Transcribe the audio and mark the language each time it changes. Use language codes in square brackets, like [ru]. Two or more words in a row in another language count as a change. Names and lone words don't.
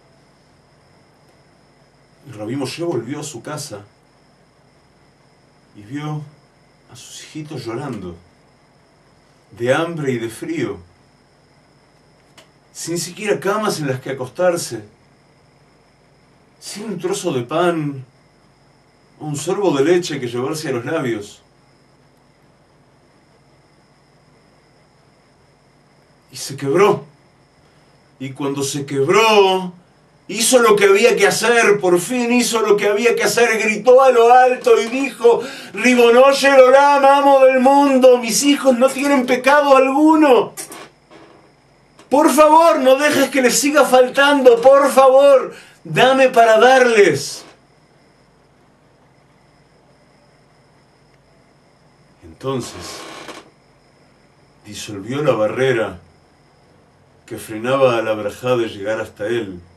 [es] Y Rabbi Moshe volvió a su casa y vio a sus hijitos llorando, de hambre y de frío, sin siquiera camas en las que acostarse, sin un trozo de pan o un sorbo de leche que llevarse a los labios. Y se quebró. Y cuando se quebró, hizo lo que había que hacer, por fin hizo lo que había que hacer, gritó a lo alto y dijo: [he] רבונו של עולם, [es] amo del mundo, mis hijos no tienen pecado alguno. Por favor, no dejes que les siga faltando, por favor, dame para darles. Entonces, disolvió la barrera que frenaba a la brajá de llegar hasta él.